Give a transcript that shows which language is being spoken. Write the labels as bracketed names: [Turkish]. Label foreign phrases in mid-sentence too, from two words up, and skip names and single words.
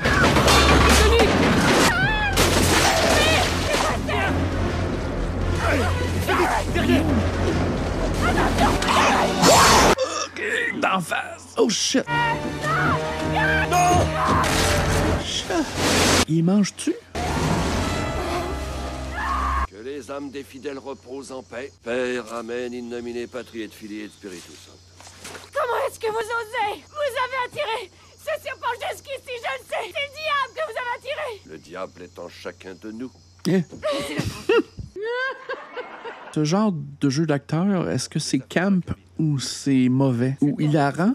[French] OK, d'en face. [English] Oh shit. [French] Non! Shit. Il mange-tu? Que les âmes des fidèles reposent en paix. Père, [Latin] Amen, in nomine Patri et Filii et Spiritus Sanctus. [French] Comment est-ce que vous osez? Vous avez attiré ce serpent jusqu'ici, je le sais. C'est le diable que vous avez attiré. Le diable est en chacun de nous. Eh. Ce genre de jeu d'acteur, est-ce que c'est camp ou c'est mauvais ou hilarant?